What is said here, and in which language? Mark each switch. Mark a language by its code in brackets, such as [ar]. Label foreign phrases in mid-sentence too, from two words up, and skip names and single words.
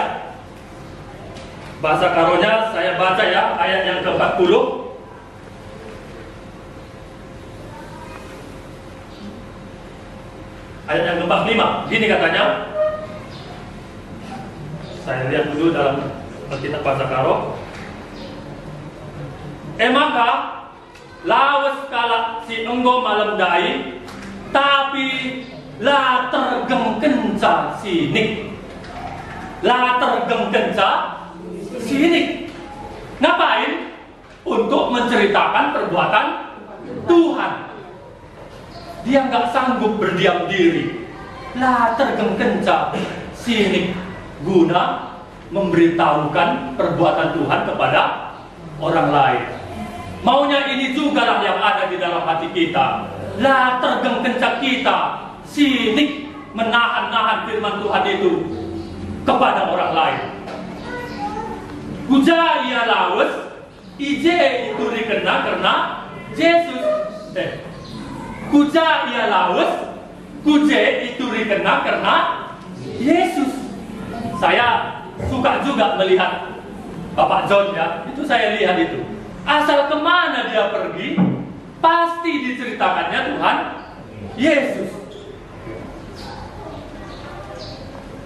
[id] Bahasa Karonya saya baca ya, ayat yang ke-40. Ayat yang ke-45. Gini katanya. Saya lihat dulu dalam Alkitab bahasa Karo. [btx] Maka lawas kala si enggo malam dai, tapi la tergem kenca sinik. La tergem kenca sinik. [id] Ngapain? Untuk menceritakan perbuatan Tuhan. Dia nggak sanggup berdiam diri. [btx] La tergem kenca sinik, [id] guna memberitahukan perbuatan Tuhan kepada orang lain. Maunya ini juga lah yang ada di dalam hati kita. [btx] La tergem kencak kita, sinik [id] menahan-nahan firman Tuhan itu kepada orang lain. [btx] Kuja ia lawas, ije [id] itu dikena karena Yesus. [btx] Kuja ia lawas, kuje [id] itu dikena karena Yesus. Saya suka juga melihat Bapak John ya, itu saya lihat itu. Asal kemana dia pergi, pasti diceritakannya Tuhan Yesus.